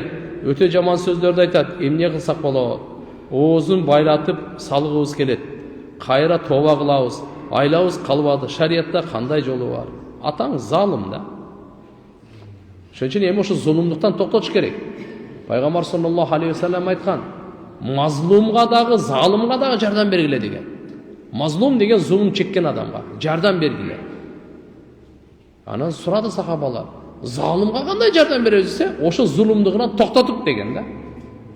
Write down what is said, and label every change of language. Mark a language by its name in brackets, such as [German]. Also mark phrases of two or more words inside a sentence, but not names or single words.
[Kyrgyz] Өтө жаман сөздөрдү айтат. Эмне кылсак болобу? Оозун байлатып салгыбыз келет. Кайра тоба кылабыз. Айлабыз калбады. Шариятта кандай жолу бар? Атаң залым да. Ошон үчүн эми ошо зулумдуктан токтотуш керек. Пайгамбар [Arabic] صلى الله عليه وسلم [Kyrgyz] айткан, мазлумга дагы, залымга дагы жардам бергиле деген. Мазлум деген зулум чеккен адамга жардам бергиле. Анан сурады сахабалар, залымга кандай жардам беребиз десе, ошо зулумдугунан токтотуп деген да.